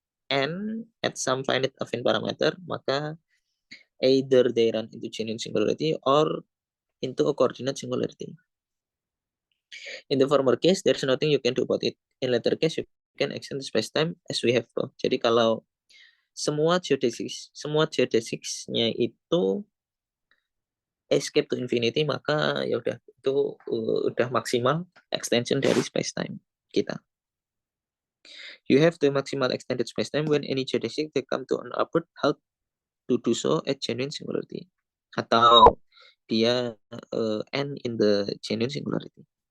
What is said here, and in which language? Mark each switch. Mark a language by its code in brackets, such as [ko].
[en] n at some finite affine parameter, maka either they run into genuine singularity or into a coordinate singularity. In the former case, there's nothing you can do about it. In later case, you can extend the space-time as we have to. [id] Jadi kalau semua geodesicsnya itu [en] escape to infinity, [id] maka ya udah itu udah maksimal extension dari space-time kita. [en] You have the maximal extended space-time when any geodesic they come to an upward halt to do so at genuine singularity. [id] Atau dia [en] end in the genuine singularity.